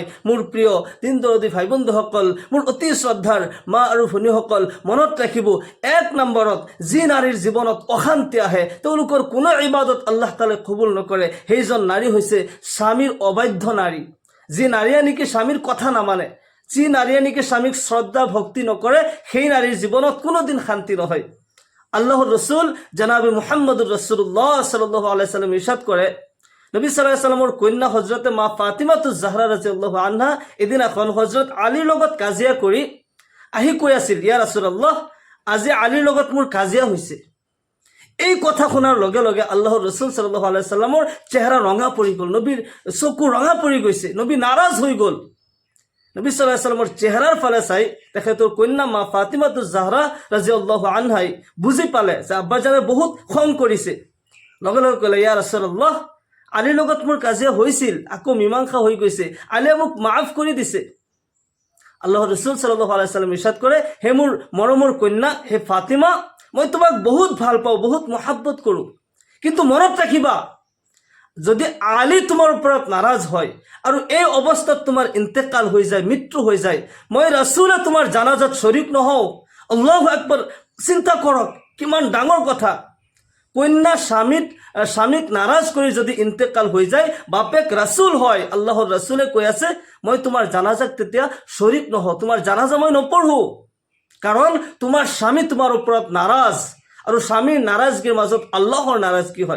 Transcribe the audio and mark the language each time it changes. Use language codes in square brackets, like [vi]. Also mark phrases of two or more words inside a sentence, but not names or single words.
[as] মোৰ প্ৰিয় দিন দৰদী ভাই বন্ধুসকল, মোৰ অতি শ্ৰদ্ধাৰ মা আৰু ভনীসকল, মনত ৰাখিব, এক নম্বৰত যি নাৰীৰ জীৱনত অশান্তি আহে, তেওঁলোকৰ কোনো ইবাদত আল্লাহ তাআলাই কবুল নকৰে, সেইজন নাৰী হৈছে স্বামীৰ অবাধ্য নাৰী। যি নাৰীয়ে নেকি স্বামীৰ কথা নামানে, যি নাৰীয়ে নেকি স্বামীক শ্ৰদ্ধা ভক্তি নকৰে, সেই নাৰীৰ জীৱনত কোনোদিন শান্তি নহয়। আল্লাহৰ ৰসুল জনাবে মুহাম্মদুৰ ৰাসূলুল্লাহ [ar] صلى الله عليه وسلم [as] ইৰশাদ কৰে, নবী [ar] صلى الله عليه وسلم [as] কন্যা হযৰতে মা ফাতিমাতুজ জাহৰা [ar] رضي الله عنها [as] এদিনাখন হযৰত আলীৰ লগত কাজিয়া কৰি আহি কৈ আছিল, [ar] يا رسول الله, [as] আজি আলীৰ লগত মোৰ কাজিয়া হৈছে। এই কথা শুনাৰ লগে লগে আল্লাহৰ ৰসুল [ar] صلى الله عليه وسلم [as] চেহাৰা ৰঙা পৰি গ'ল, নবীৰ চকু ৰঙা পৰি গৈছে, নবী নাৰাজ হৈ গ'ল। নবী [ar] صلى الله عليه وسلم [as] চেহাৰাৰ ফালে চাই তেখেতৰ কন্যা মা ফাতিমাতুজ জাহৰা [ar] رضي الله عنها [as] বুজি পালে যে আব্বাজানে বহুত খং কৰিছে। লগে লগে ক'লে, [ar] يا رسول الله, [as] আলীৰ লগত মোৰ কাজিয়া হৈছিল, আকৌ মীমাংসা হৈ গৈছে, আলীয়ে মোক মাফ কৰি দিছে। আল্লাহৰ ৰসুল [ar] صلى الله عليه وسلم [as] ইৰশাদ কৰে, হে মোৰ মৰমৰ কন্যা, হে ফাতিমা, মই তোমাক বহুত ভাল পাওঁ, বহুত মহাব্বত কৰোঁ, কিন্তু মনত ৰাখিবা, যদি আলী তোমাৰ ওপৰত নাৰাজ হয় আৰু এই অৱস্থাত তোমাৰ ইন্তেকাল হৈ যায়, মৃত্যু হৈ যায়, মই ৰাসূলে তোমাৰ জানাজাত শৰীক নহওঁ। [ar] الله أكبر. [as] চিন্তা কৰক, কিমান ডাঙৰ কথা। কন্যা স্বামীক নাৰাজ কৰি যদি ইন্তেকাল হৈ যায়, বাপেক ৰাসূল হয়, আল্লাহৰ ৰাসূলে কৈ আছে, মই তোমাৰ জানাজাত তেতিয়া শৰীক নহওঁ, তোমাৰ জানাজা মই নপঢ়ো, কাৰণ তোমাৰ স্বামী তোমাৰ ওপৰত নাৰাজ, আৰু স্বামীৰ নাৰাজগীৰ মাজত আল্লাহৰ নাৰাজগী হয়।